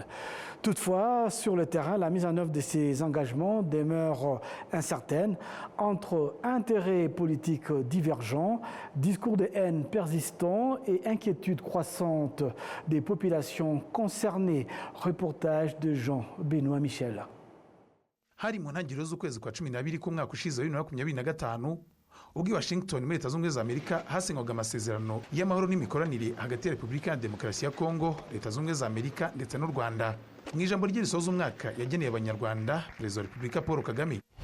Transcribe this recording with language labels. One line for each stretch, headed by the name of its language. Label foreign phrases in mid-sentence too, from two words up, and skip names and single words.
French: Toutefois, sur le terrain, la mise en œuvre de ces engagements demeure incertaine entre intérêts politiques divergents, discours de haine persistants et inquiétudes croissantes des populations concernées. Reportage de Jean-Benoît Michel.
Kinyarwanda: Hari mu ntangiriro z'ukwezi kwa 12 k'umwaka ushize 2025 ubwo Washington muri Leta Zunze Ubumwe za Amerika hasinywaga amasezerano y'amahoro n'imikoranire hagati ya Repubulika ya Demokarasi ya Kongo, Leta Zunze Ubumwe za Amerika ndetse n'u Rwanda. Mu ijambo rye risoza umwaka yageneye abanyarwanda, Perezida wa Repubulika Paul Kagame